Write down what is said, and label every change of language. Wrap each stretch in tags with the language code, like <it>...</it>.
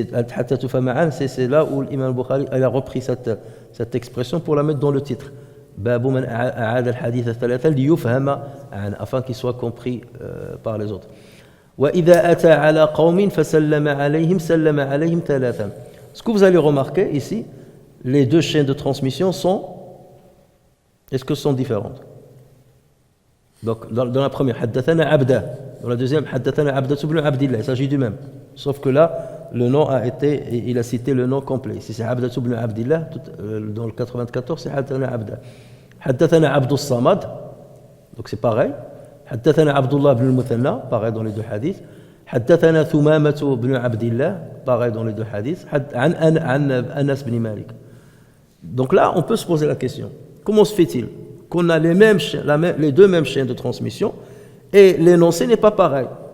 <ar>حتى تفهم عنه,</ar> <fr>c'est là où l'imam Bukhari a repris cette expression pour la mettre dans le titre.</fr> <ar>باب من أعاد الحديث ثلاثا ليفهم عنه,</ar> <fr>afin qu'il soit compris par les autres.</fr> <ar>وإذا أتى على قوم فسلم عليهم سلم عليهم ثلاثا.</ar> <fr>Ce que vous allez remarquer ici, les deux chaînes de transmission est-ce que sont différentes? Donc dans la première,</fr> <ar>حدثنا عبده,</ar> <fr>dans la deuxième,</fr> <ar>حدثنا عبدة بن عبد الله,</ar> <fr>il s'agit du même. Sauf que là, le nom il a cité le nom complet. Si c'est عبدة بن عبد الله, dans le 94, c'est</fr> <ar>حدثنا عبده. حدثنا عبد الصمد,</ar> <fr>donc c'est pareil.</fr> <ar>حدثنا عبد الله بن المثنى,</ar> <fr>pareil dans les deux hadiths.</fr> <ar>حدثنا ثمامة بن عبد الله,</ar> <fr>pareil dans les deux hadiths.</fr> <ar>عن أنس بن مالك.</ar> <fr>Donc là, on peut se poser la question. Comment se fait-il qu'on a les deux mêmes chaînes de transmission et l'énoncé n'est pas pareil?</fr>